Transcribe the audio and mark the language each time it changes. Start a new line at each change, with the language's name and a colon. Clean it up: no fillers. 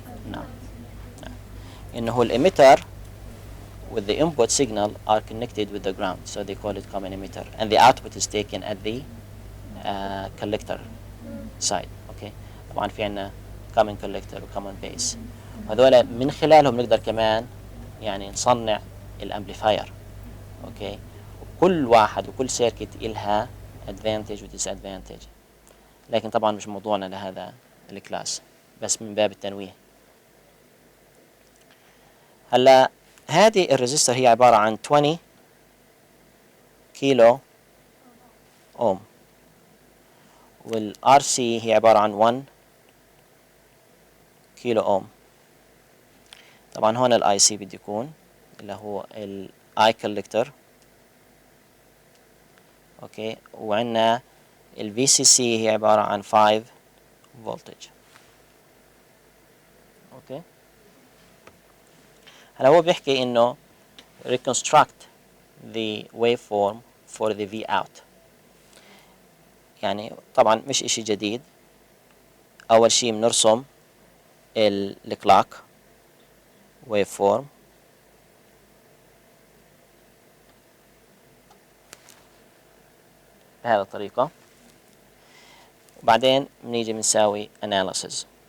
Arabic: نعم، انه
English: الemitter with the input signal are connected with the ground, so they call it common emitter, and the output is taken at the collector side.
Arabic: Okay, طبعا في عنا common collector و common base، وهذول من خلالهم نقدر كمان يعني نصنع الامبليفاير. اوكي، وكل واحد وكل سيركت إلها advantage و disadvantage، لكن طبعا مش موضوعنا لهذا الكلاس، بس من باب التنويه. هلا هذه الريزستور هي عبارة عن 20 كيلو اوم، والار سي هي عبارة عن 1 كيلو اوم. طبعا هون الاي سي بده يكون اللي هو الاي كولكتور. اوكي، وعندنا الفي سي سي هي عبارة عن 5 فولتج. اوكي، هلا هو بيحكي انه
English: reconstruct the waveform for the V out.
Arabic: يعني طبعا مش إشي جديد. أول شيء بنرسم الكلاك waveform بهذه الطريقة، وبعدين بنيجي بنساوي analysis.